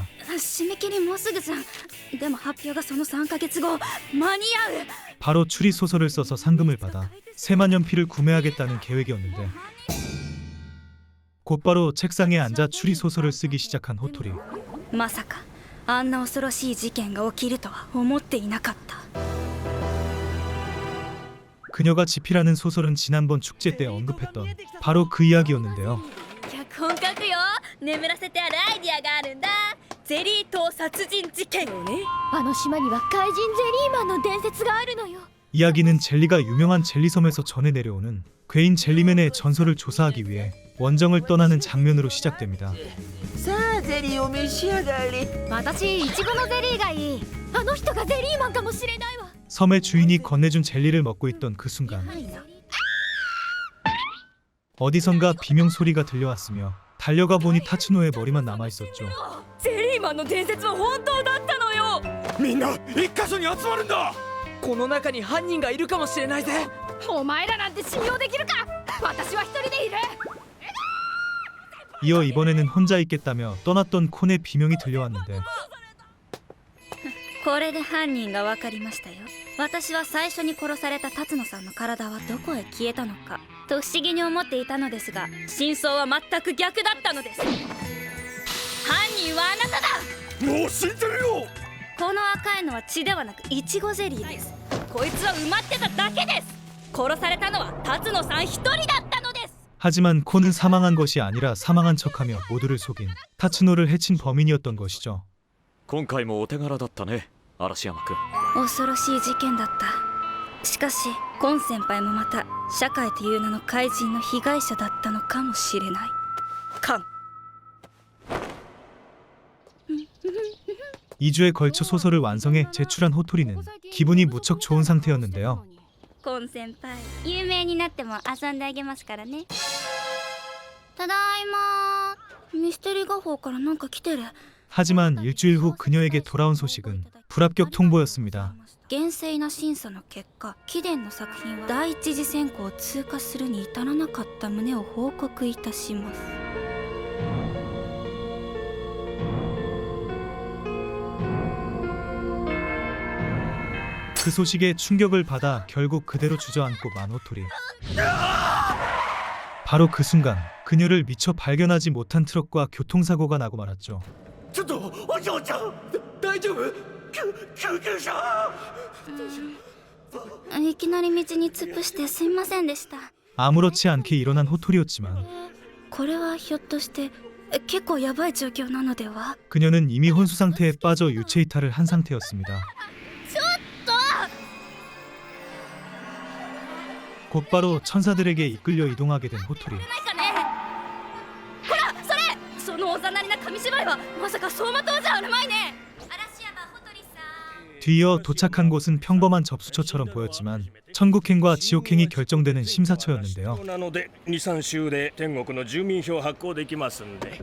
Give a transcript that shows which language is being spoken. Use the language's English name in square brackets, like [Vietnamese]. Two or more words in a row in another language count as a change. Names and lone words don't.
[Japanese] 締め切りもうすぐじゃん。でも発表がその3ヶ月後。間に合う。 [Korean] 바로 추리 소설을 써서 상금을 받아 새만년필을 구매하겠다는 계획이었는데 곧바로 책상에 앉아 추리 소설을 쓰기 시작한 호토리. [Japanese] まさかあんな恐ろしい事件が起きるとは思っていなかった。 [Korean] 그녀가 집필하는 소설은 지난번 축제 때 언급했던 바로 그 이야기였는데요. [Japanese] 脚本書くよ。眠らせてあるアイディアがあるんだ。ゼリー島殺人事件をね。あの島には怪人ゼリーマンの伝説があるのよ。 [Korean] 이야기는 젤리가 유명한 젤리섬에서 전해 내려오는 괴인 젤리맨의 전설을 조사하기 위해 원정을 떠나는 장면으로 시작됩니다. [Japanese] さあゼリーを召し上がれ。私イチゴのゼリーがいい。あの人がゼリーマンかもしれないわ。 [Korean] 섬의 주인이 건네준 젤리를 먹고 있던 그 순간 어디선가 비명 소리가 들려왔으며 달려가 보니 타츠노의 머리만 남아있었죠. [Japanese] ゼリーマンの伝説は本当だったのよ。みんな一箇所に集まるんだ。この中に犯人がいるかもしれないぜ。お前らなんて信用できるか。私は一人でいる。 [Korean] 이어 이번에는 혼자 있겠다며 떠났던 콘의 비명이 들려왔는데 [Japanese] これで犯人が分かりましたよ。私は最初に殺された辰野さんの体はどこへ消えたのかと不思議に思っていたのですが、真相は全く逆だったのです。犯人はあなただ。もう知ってるよ。この赤いのは血ではなくイチゴゼリーです。こいつは埋まってただけです。殺されたのは辰野さん一人だったのです。 [Korean] 하지만 코는 사망한 것이 아니라 사망한 척하며 모두를 속인 타츠노를 해친 범인이었던 것이죠. [Japanese] 今回もお手柄だったね、嵐山くん。恐ろしい事件だった。しかしコン先輩もまた社会という名の怪人の被害者だったのかもしれない。カン [Korean] 2주에 걸쳐 소설을 완성해 제출한 호토리는 기분이 무척 좋은 상태였는데요. [Japanese] コン先輩有名になっても遊んであげますからね。ただいま。ミステリー画報からなんか来てる。 [Korean] 하지만 일주일 후 그녀에게 돌아온 소식은 불합격 통보였습니다. [Japanese] 厳正な審査の結果、貴殿の作品は第一次選考を通過するに至らなかった旨を報告いたします。 [Korean] 그 소식에 충격을 받아 결국 그대로 주저앉고 만 호토리. 바로 그 순간 그녀를 미처 발견하지 못한 트럭과 교통사고가 나고 말았죠. [Japanese] ちょっとお嬢ちゃん、大丈夫？救急車。いきなり道に突っ伏してすいませんでした。 [Korean] 아무렇지 않게 일어난 호토리였지만 [Japanese] これはひょっとして結構やばい状況なのでは？ [Korean] 그녀는 이미 혼수 상태에 빠져 유체 이탈을 한 상태였습니다. 곧바로 천사들에게 이끌려 이동하게 된 호토리. [Japanese] ほらそれ、そのおざなりな紙芝居はまさか走馬灯じゃあるまいね。 [Korean] 뒤이어 도착한 곳은 평범한 접수처처럼 보였지만 천국행과 지옥행이 결정되는 심사처였는데요. [Japanese] なので2、3週で天国の住民票発行できますんで。